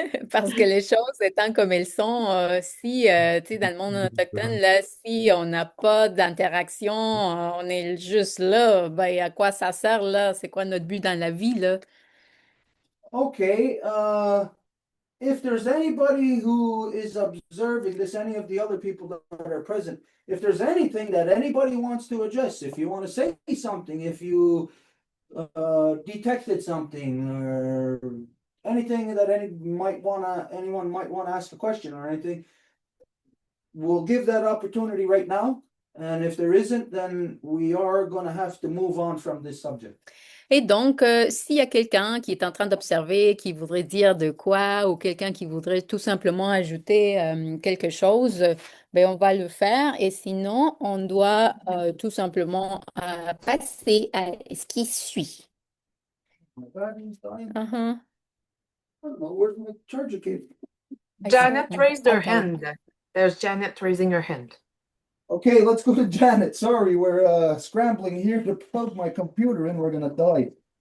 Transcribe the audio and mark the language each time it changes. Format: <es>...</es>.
<fr>Parce que les choses étant comme elles sont, si, tu sais, dans le monde autochtone, là, si on n'a pas d'interaction, on est juste là, ben, à quoi ça sert, là? C'est quoi notre but dans la vie, là?</fr> <en>Okay, if there's anybody who is observing this, any of the other people that are present, if there's anything that anybody wants to address, if you want to say something, if you detected something or anything that anyone might wanna ask a question or anything, we'll give that opportunity right now. And if there isn't, then we are gonna have to move on from this subject.</en> <fr>Et donc, s'il y a quelqu'un qui est en train d'observer, qui voudrait dire de quoi, ou quelqu'un qui voudrait tout simplement ajouter quelque chose, ben, on va le faire. Et sinon, on doit tout simplement passer à ce qui suit.</fr> <en>My battery's dying. Uh-huh. I don't know, where's my charger cable? Janet raised her Okay. hand. There's Janet raising her hand. Okay, let's go to Janet. Sorry, we're scrambling here to plug my computer in. We're gonna die.</en>